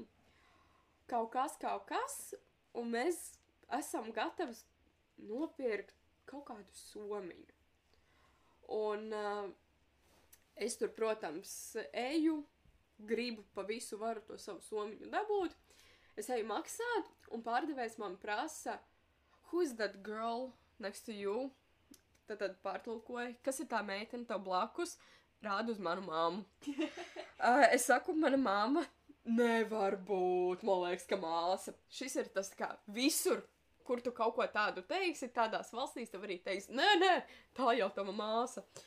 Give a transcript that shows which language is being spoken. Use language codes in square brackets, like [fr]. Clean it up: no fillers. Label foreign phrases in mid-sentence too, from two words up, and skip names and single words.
[lv] Kaut kas, un mēs esam gatavi nopirkt kaut kādu somiņu. Un es tur, protams, eju, gribu pa visu varu to savu somiņu dabūt. Es eju maksāt, un pārdevējs man prasa, [en] who's that girl next to you? [lv] Tad pārtulkoja, kas ir tā meitene tev blakus? Rādu uz manu māmu. Es saku, mana māma nevar būt, man liekas, ka māsa. Šis ir tas kā visur, kur tu kaut ko tādu teiksi, tādās valstīs tev arī teiks, nē, tā jau tava māsa.